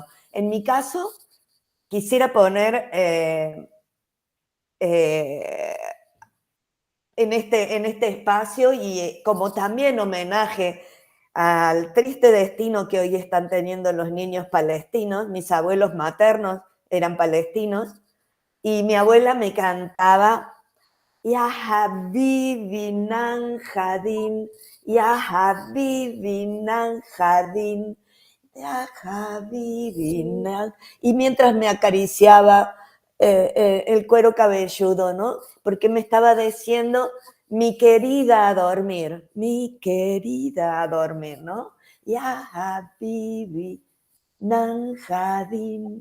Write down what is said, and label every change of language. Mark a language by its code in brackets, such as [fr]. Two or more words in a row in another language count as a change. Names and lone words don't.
[es] En mi caso, quisiera poner en este espacio y como también homenaje al triste destino que hoy están teniendo los niños palestinos. Mis abuelos maternos eran palestinos y mi abuela me cantaba Ya Habibi Nan Jadin, Ya Habibi Nan Jadin, Ya Habibi, y mientras me acariciaba el cuero cabelludo, ¿no? Porque me estaba diciendo mi querida a dormir, ¿no? Ya Habibi, Nanjadin.